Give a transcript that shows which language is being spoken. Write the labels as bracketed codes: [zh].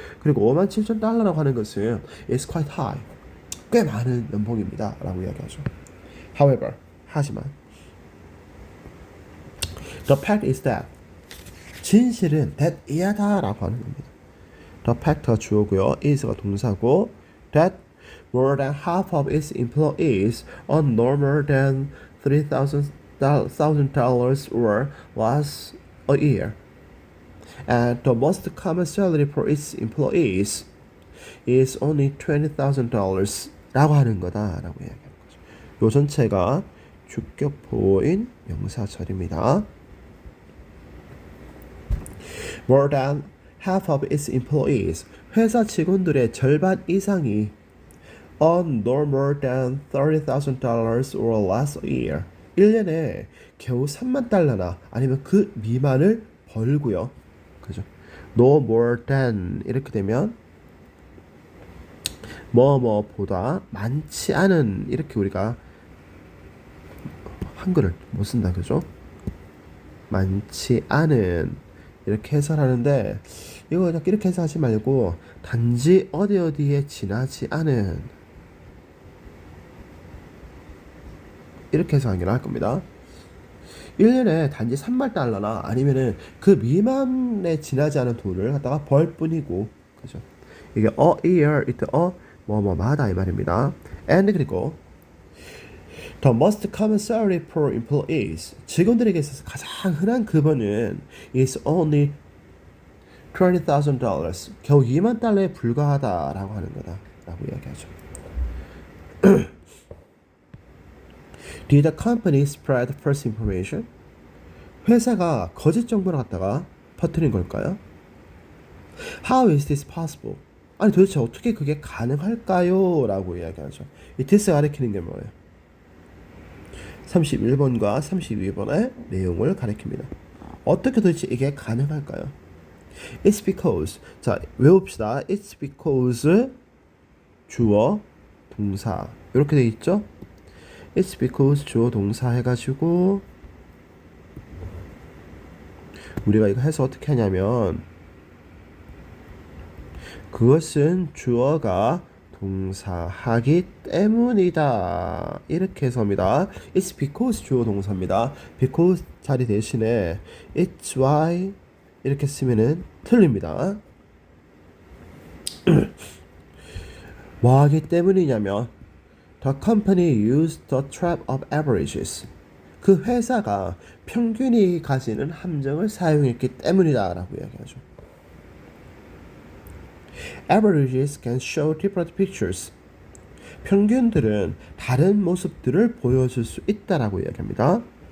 [ko] 그리고 57,000달러라고 하는 것은 [en] is quite high. [ko] 꽤 많은 연봉입니다. 라고 이야기하죠. However, 하지만 [en] the fact is that [ko] 진실은 that 이하다 라고 하는 겁니다. The fact가 주어고요. [en] is가 동사고 that more than half of its employees earn no more than $3,000 or less a year. And the most common salary for its employees is only $20,000 [ko] 라고 하는 거다 라고 이야기하는 거죠. 요 전체가 주격보인 명사절입니다. [en] More than half of its employees, [ko] 회사 직원들의 절반 이상이 [en] earn no more than $30,000 or less a year. [ko] 1년에 겨우 3만 달러나 아니면 그 미만을 벌고요. 그죠? No more than 이렇게 되면 뭐뭐보다 많지 않은 이렇게 우리가 한글을 못 쓴다 그죠? 많지 않은 이렇게 해설하는데 이거 그냥 이렇게 해석하지 말고 단지 어디에 지나지 않은 이렇게 해석하기로 할 겁니다. 1년에 단지 3만 달러나 아니면은 그 미만에 지나지 않은 돈을 갖다가 벌 뿐이고 그죠? 이게 [en] a year [ko] 이때 뭐뭐마다 이 말입니다. [en] and [ko] 그리고 [en] The most common salary for employees. [ko] 직원들에게 있어서 가장 흔한 급여는 [en] is only $20,000. [ko] 겨우 2만 달러에 불과하다라고 하는 거다라고 이야기하죠. [en] Did the company spread false information? [ko] 회사가 거짓 정보를 갖다가 퍼뜨린 걸까요? [en] How is this possible? [ko] 아니 도대체 어떻게 그게 가능할까요? 라고 이야기하죠. 이 this 가리키는 게 뭐예요? 31번과 32번의 내용을 가리킵니다. 어떻게 도대체 이게 가능할까요? [en] It's because. [ko] 자, 외웁시다. It's because 주어, 동사 이렇게 돼 있죠? It's because 주어 동사 해가지고 우리가 이거 해서 어떻게 하냐면 그것은 주어가 동사하기 때문이다. 이렇게 해서입니다. It's because 주어 동사입니다. because 자리 대신에 It's why 이렇게 쓰면은 틀립니다. 뭐 하기 때문이냐면 [en] The company used the trap of averages. [ko] 그 회사가 평균이 가지는 함정을 사용했기 때문이다 라고 이야기하죠. [en] Averages can show different pictures. [ko] 평균들은 다른 모습들을 보여줄 수 있다라고 이야기합니다.